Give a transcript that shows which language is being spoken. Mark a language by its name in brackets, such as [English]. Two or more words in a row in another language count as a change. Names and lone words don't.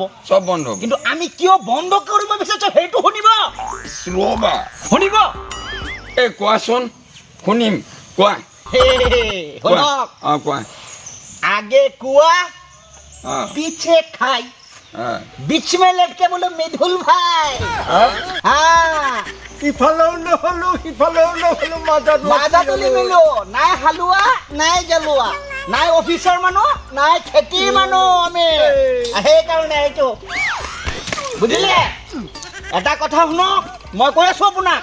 [Assamese] চব বন্ধ হ'ব কিন্তু আমি কিয় বন্ধ কৰিব বিচাৰিছো সেইটো শুনিব ৰ'বা শুনিব এই কোৱাচোন শুনিম কোৱা শুনক অঁ কোৱা আগে কোৱা অঁ পিছে খাই অঁ [Hindi] बीच में लटके बोलो मिथुल भाई हाँ [Assamese] ইফালেও নহ'লো সিফালেও নহ'লো মাজা তুলি মিলো নাই হালুয়া নাই জালুয়া নাই অফিচাৰ মানুহ নাই খেতিৰ মানুহ আমি সেইকাৰণে এইটো বুজিলে এটা কথা শুনক মই কৈ আছো আপোনাক